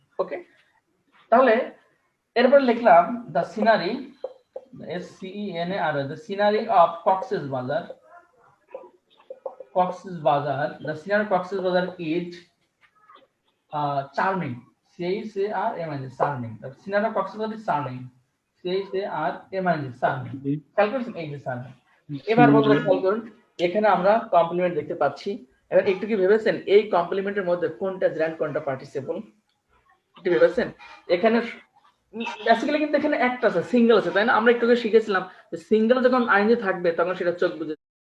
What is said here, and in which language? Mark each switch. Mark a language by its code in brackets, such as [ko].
[bn] ওকে, তাহলে এরপর লিখলাম [en] The scenery, SCENARY, the scenery of Cox's Bazar, Cox's Bazar, the scenery of Cox's Bazar is charming. C-H-A-R-M-I-N-G, charming. The scenery of Cox's Bazar is charming. C-H-A-R-M-I-N-G, charming. [bn] খেয়াল করেছেন এই যে charming। এবার বন্ধুরা খেয়াল করুন, এখানে আমরা কমপ্লিমেন্ট দেখতে পাচ্ছি। এবার একটু কি ভেবেছেন এই কমপ্লিমেন্টের মধ্যে কোনটা জেরান্ড কোনটা পার্টিসিপল? একটু ভেবেছেন? এখানে বেসিক্যালি কিন্তু এখানে একটা আছে, সিঙ্গেল আছে, তাই না? আমরা একটু আগে শিখেছিলাম যে সিঙ্গেল যখন আইনে থাকবে তখন সেটা চোখ বুঝে।